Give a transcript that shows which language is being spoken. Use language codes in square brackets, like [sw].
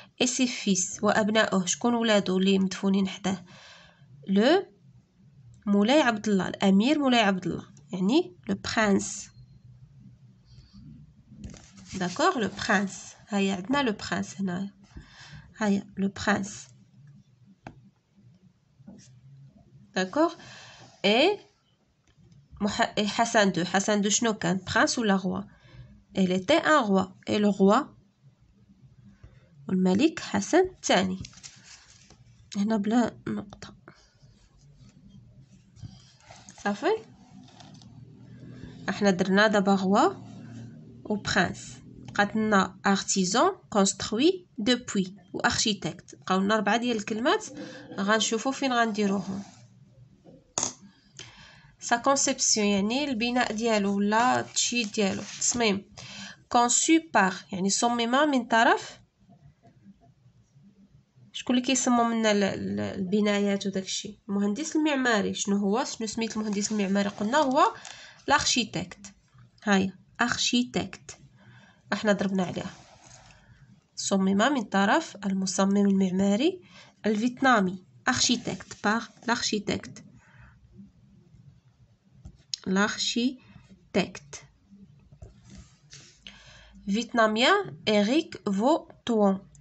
[ar] اي سي فيس وابنائه شكون ولادو اللي مدفونين حداه. لو مولاي عبد الله الامير مولاي عبد الله يعني [fr] لو برانس. d'accord, le prince. [ar] هيا عندنا le prince هنا. هيا le prince. [fr] d'accord. et Hassan II. [ar] Hassan II شنو كان prince ولا roi. [fr] il était un roi. et le roi [ar] والملك حسن الثاني. هنا بلا نقطة. صافي. احنا درنا دابا roi و prince. بقات لنا artisan, construit, depuis و architecte. بقاو لنا 4 ديال الكلمات غنشوفو فين غنديروهم. [fr] sa conception [ar] يعني البناء ديالو ولا التشييد ديالو تصميم. [fr] conçu par [ar] يعني صمم من طرف شكون اللي كيصمم لنا البنايات وداكشي. المهندس المعماري. شنو هو شنو سميت المهندس المعماري؟ قلنا هو [fr] l'architecte. [ar] هيا architecte احنا ضربنا عليها. صمم من طرف المصمم المعماري الفيتنامي. [fr] architecte par l'architecte. l'architecte vietnamien Eric Votuan.